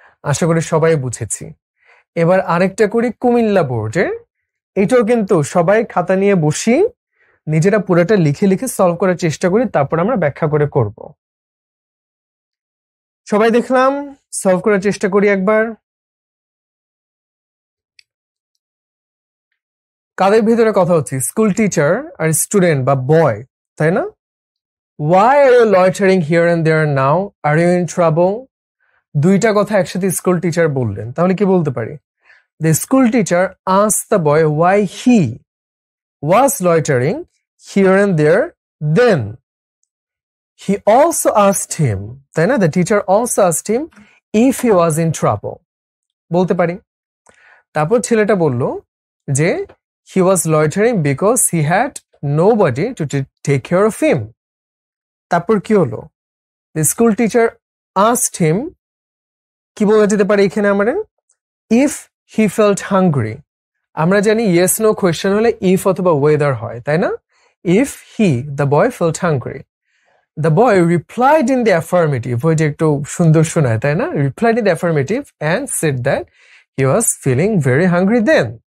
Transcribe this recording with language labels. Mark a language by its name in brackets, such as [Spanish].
[Bangla] আশা করি সবাই বুঝেছি। এবার আরেকটা করি কুমিল্লা বোর্ডের, এটাও কিন্তু সবাই খাতা নিয়ে বসি, নিজেরা পুরোটা লিখে লিখে সলভ করার চেষ্টা করি, তারপর আমরা ব্যাখ্যা করে করব। সবাই দেখলাম, সলভ করার চেষ্টা করি একবার। কাদের ভিতরে কথা হচ্ছে, স্কুল টিচার আর স্টুডেন্ট বা বয়, তাই না? [English] Why are you loitering here and there now? Are you in trouble? [Bangla] দুইটা কথা একসাথে স্কুল টিচার বললেন, তাহলে কি বলতে পারি? [English] The school teacher asked the boy why he was loitering here and there. Then he also asked him, [Bangla] তাই না? [English] The teacher also asked him if he was in trouble. [Bangla] বলতে পারি। তারপর ছেলেটা বলল যে [English] he was loitering because he had nobody to take care of him. [Bangla] তারপর কি হলো? [English] The school teacher asked him, [Bangla] কি বলা যেতে পারে এখানে আমরা? [English] If he felt hungry. [Bangla] আমরা জানি [English] yes no question হলে if অথবা whether হয়, [Bangla] তাই না? [English] If he, the boy, felt hungry. The boy replied in the affirmative. [Bangla] ওই যে একটু সুন্দর শোনায়, তাই না? [English] Replied in the affirmative and said that he was feeling very hungry then.